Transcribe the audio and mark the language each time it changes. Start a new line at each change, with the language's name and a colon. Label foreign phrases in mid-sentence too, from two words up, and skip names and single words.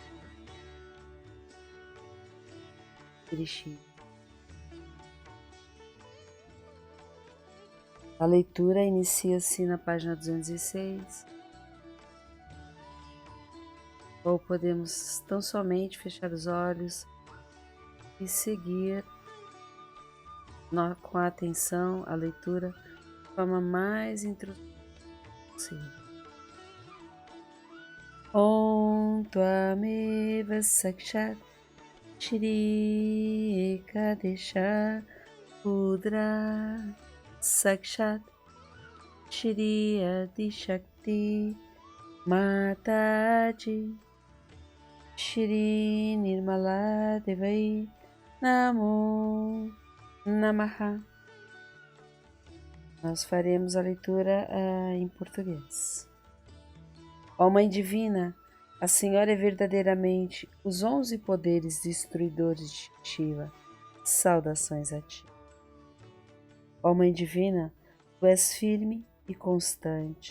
Portuguese: A leitura inicia-se na página 206, ou podemos tão somente fechar os olhos e seguir com a atenção a leitura de forma mais introspectiva possível.
Sanskrit: ॐ त्वमेव साक्षात् श्री एकादश रुद्र साक्षात् श्री आदिशक्ति माताजी श्री निर्मला देव्यै नमो नमः.
Portuguese: Nós faremos a leitura em português. Ó Mãe Divina, a Senhora é verdadeiramente os 11 poderes destruidores de Shiva. Saudações a Ti. Ó Mãe Divina, Tu és firme e constante.